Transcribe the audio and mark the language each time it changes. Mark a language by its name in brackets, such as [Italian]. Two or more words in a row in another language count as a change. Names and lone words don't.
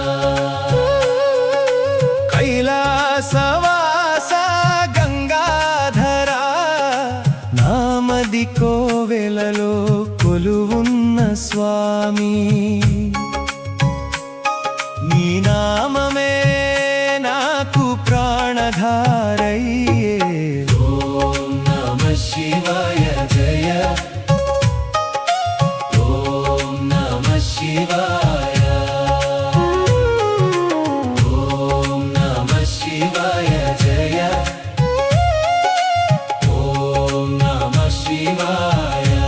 [Telugu] కైలాసవాసా గంగాధరా నామది కోవెలలో కొలువున్న స్వామి నీ నామమే నాకు ప్రాణధారయ్యే [Sanskrit] ॐ नमः शिवाय जय ॐ नमः शिवाय ॐ नमः शिवाय जय ॐ नमः शिवाय